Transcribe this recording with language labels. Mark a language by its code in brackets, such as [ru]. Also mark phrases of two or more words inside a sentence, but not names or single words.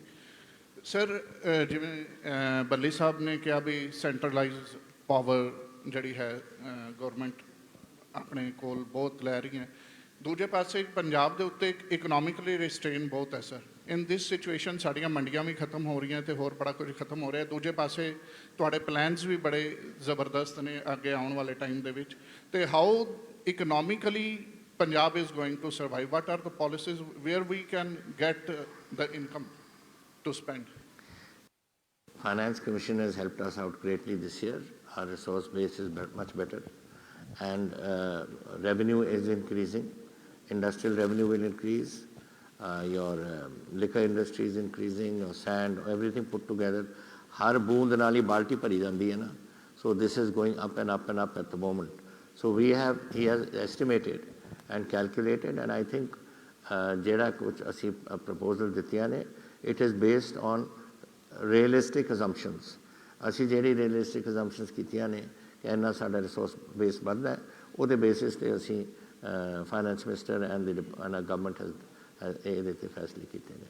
[pa] ਸਰ ਜਿਵੇਂ ਬੱਲੀ ਸਾਹਿਬ ਨੇ ਕਿਹਾ ਵੀ [en] centralize power [pa] ਜਿਹੜੀ ਹੈ ਗਵਰਨਮੈਂਟ ਆਪਣੇ ਕੋਲ ਬਹੁਤ ਲੈ ਰਹੀ ਹੈ, ਦੂਜੇ ਪਾਸੇ ਪੰਜਾਬ ਦੇ ਉੱਤੇ [en] economically restrain [pa] ਬਹੁਤ ਹੈ ਸਰ। [en] in this situation [pa] ਸਾਡੀਆਂ ਮੰਡੀਆਂ ਵੀ ਖਤਮ ਹੋ ਰਹੀਆਂ ਤੇ ਹੋਰ ਬੜਾ ਕੁਝ ਖਤਮ ਹੋ ਰਿਹਾ। ਦੂਜੇ ਪਾਸੇ ਤੁਹਾਡੇ ਪਲਾਨਸ ਵੀ ਬੜੇ ਜ਼ਬਰਦਸਤ ਨੇ ਅੱਗੇ ਆਉਣ ਵਾਲੇ ਟਾਈਮ ਦੇ ਵਿੱਚ, ਤੇ [en] how economically Punjab is going to survive? What are the policies where we can get the income to spend? Finance Commission has helped us out greatly this year. Our resource base is much better, and revenue is increasing. Industrial revenue will increase. Your liquor industry is increasing. Your sand, everything put together. [pa] ਹਰ ਬੂੰਦ ਨਾਲ ਹੀ ਬਾਲਟੀ ਭਰੀ ਜਾਂਦੀ ਹੈ ਨਾ. [en] So this is going up and up and up at the moment. So he has estimated and calculated, and I think [pa] ਜਿਹੜਾ ਕੁਝ ਅਸੀਂ ਪ੍ਰਪੋਜ਼ਲ ਦਿੱਤੀਆਂ ਨੇ, [en] it is based on realistic assumptions. [pa] ਅਸੀਂ ਜਿਹੜੀ [en] realistic assumptions [pa] ਕੀਤੀਆਂ ਨੇ ਕਿ ਇੰਨਾ ਸਾਡਾ [en] resource base [pa] ਵੱਧਦਾ ਹੈ, ਉਹਦੇ ਬੇਸਿਸ ਤੇ ਅਸੀਂ [en] finance minister and the government [pa] ਇਹਦੇ ਤੇ ਫੈਸਲੇ ਕੀਤੇ ਨੇ।